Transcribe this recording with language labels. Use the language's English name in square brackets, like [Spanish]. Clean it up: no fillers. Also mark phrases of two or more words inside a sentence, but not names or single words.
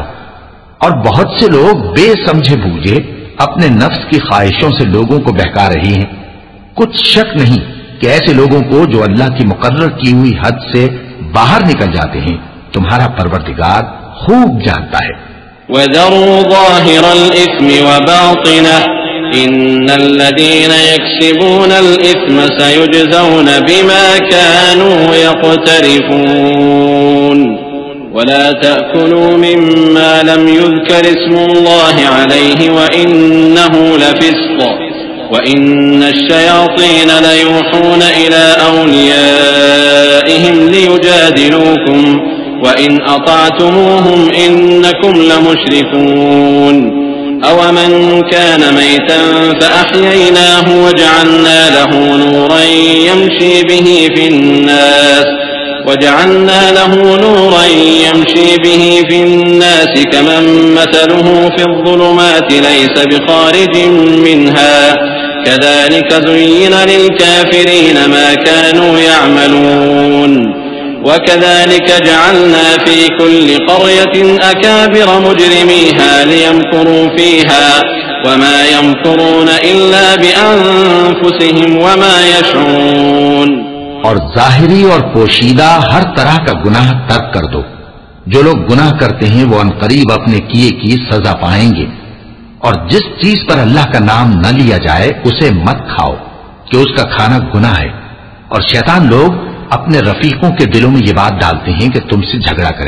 [Urdu] اور بہت سے لوگ بے سمجھے بوجھے اپنے نفس کی خواہشوں سے لوگوں کو بہکا رہے ہیں. کچھ شک نہیں کہ ایسے لوگوں کو جو اللہ کی مقرر کی ہوئی حد سے باہر نکل جاتے ہیں تمہارا پروردگار خوب جانتا ہے. [Arabic] وذروا ظاهر الإثم وباطنه إن الذين يكسبون الإثم سيجزون بما كانوا يقترفون ولا تأكلوا مما لم يذكر اسم الله عليه وإنه لفسق وإن الشياطين ليوحون إلى أوليائهم ليجادلوكم وإن أطعتموهم إنكم لمشركون أومن كان ميتا فأحييناه وجعلنا له نورا يمشي به في الناس كمن مثله في الظلمات ليس بخارج منها كذلك زين للكافرين ما كانوا يعملون وكذلك جعلنا في كل قرية أكابر مجرميها ليمكروا فيها وما يمكرون إلا بأنفسهم وما يشعرون. [Urdu] اور ظاہری اور پوشیدہ ہر طرح کا گناہ ترک کر دو. جو لوگ گناہ کرتے ہیں وہ عنقریب اپنے کیے کی سزا پائیں گے. اور جس چیز پر اللہ کا نام نہ لیا جائے اسے مت کھاؤ کہ اس کا کھانا گناہ ہے. اور شیطان لوگ اپنے رفیقوں کے دلوں میں یہ بات ڈالتے ہیں کہ تم سے جھگڑا کریں.